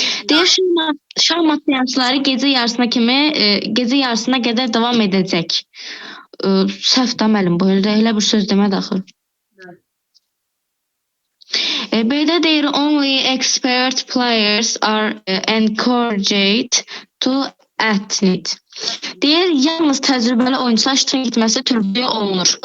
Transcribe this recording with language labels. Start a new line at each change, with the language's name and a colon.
Azerbaijani: Deyir, şahmat seansları gecə yarısına qədər davam edəcək. səhv də müəllim bu elə bir söz demədi axı. Belə deyir,
English: only expert players are encouraged to attend.
Azerbaijani: Deyir, yalnız təcrübəli oyunçular iştirak etməsi tövsiyə olunur.